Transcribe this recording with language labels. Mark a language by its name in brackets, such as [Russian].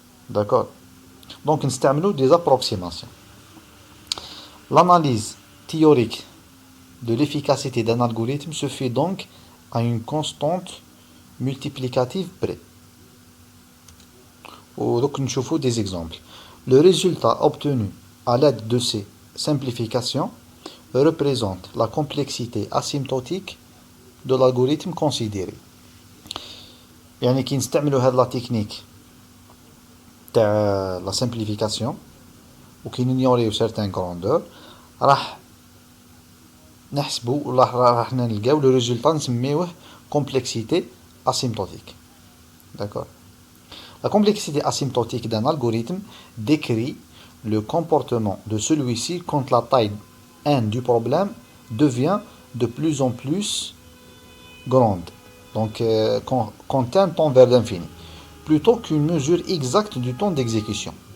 [French] D'accord. Donc on utilise des approximations. L'analyse théorique de l'efficacité d'un algorithme se fait donc à une constante multiplicative près. Donc nous voyons des exemples. Le résultat obtenu à l'aide de ces simplifications représente la complexité asymptotique de l'algorithme considéré. [Arabic] يعني كي نستعملوا هذه لا تكنيك تاع لا simplification وكي نيوريو [French] certaines grandeurs [Arabic] راح نحسبوا ولا راح نلقاو لو ريزولطا نسميوه [French] complexité asymptotique. D'accord. La complexité asymptotique d'un algorithme décrit le comportement de celui-ci quand la taille n du problème devient de plus en plus grande. Donc, quand n tend vers l'infini, plutôt qu'une mesure exacte du temps d'exécution.